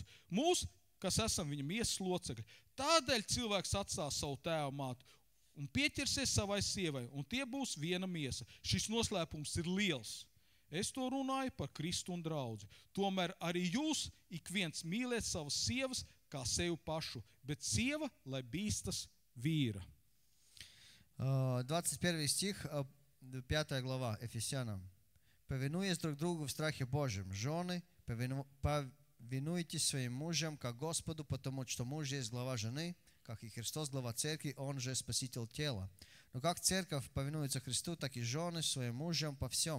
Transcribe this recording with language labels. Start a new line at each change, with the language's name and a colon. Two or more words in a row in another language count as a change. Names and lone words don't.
Latvian: Mūs, kas esam viņa miesas locekļi. Tādēļ cilvēks atstās savu tēvu mātu un pieķersies savai sievai, un tie būs viena miesa. Šis noslēpums ir liels. Es to runāju par Kristu un draudzi. Tomēr arī jūs ik viens mīliet savas sievas kā sevi pašu, bet sieva, lai bīstas vīra.
Russian: 21 стих, 5 глава, Ефесянам. «Повинуясь друг другу в страхе Божьем, жены, повинуйтесь своим мужьям, как Господу, потому что муж есть глава жены, как и Христос глава церкви, он же спаситель тела. Но как церковь повинуется Христу, так и жены своим мужьям по всем.